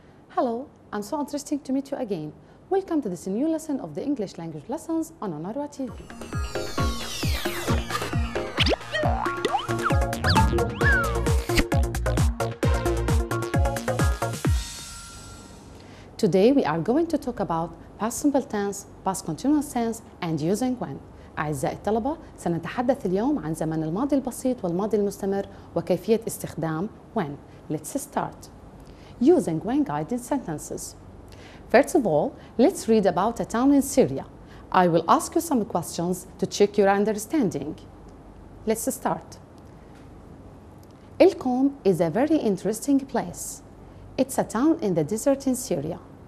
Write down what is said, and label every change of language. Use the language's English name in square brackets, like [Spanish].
[English] Hello, I'm so interested to meet you again. Welcome to this new lesson of the English language lessons on أونروا TV. Today we are going to talk about past simple tense, past continuous tense and using when. [Arabic] أعزائي الطلبة، سنتحدث اليوم عن زمن الماضي البسيط والماضي المستمر وكيفية استخدام when. [English] Let's start. Using when guided sentences. First of all, let's read about a town in Syria. I will ask you some questions to check your understanding. Let's start. Ilkom is a very interesting place. It's a town in the desert in Syria.